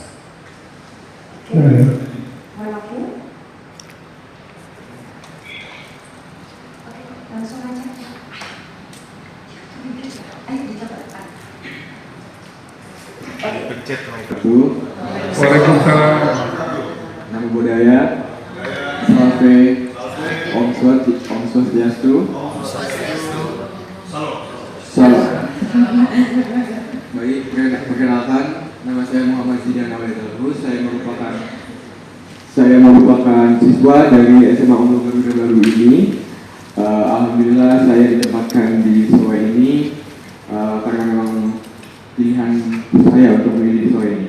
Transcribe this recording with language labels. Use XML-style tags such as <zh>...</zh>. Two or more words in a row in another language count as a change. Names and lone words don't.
<id>Langsung aja. Ayo kita ke depan. Waalaikumsalam.</id> <pi>Namo Buddhaya.</pi> <ban>Om Swastiastu.</ban> <id>Salam. Baik, perkenalkan, nama saya Muhammad Zidan Awalidalus. Saya merupakan siswa dari SMA Unggulan Garuda baru ini. Alhamdulillah saya ditempatkan di sekolah ini karena memang pilihan saya untuk memilih siswa ini.</id>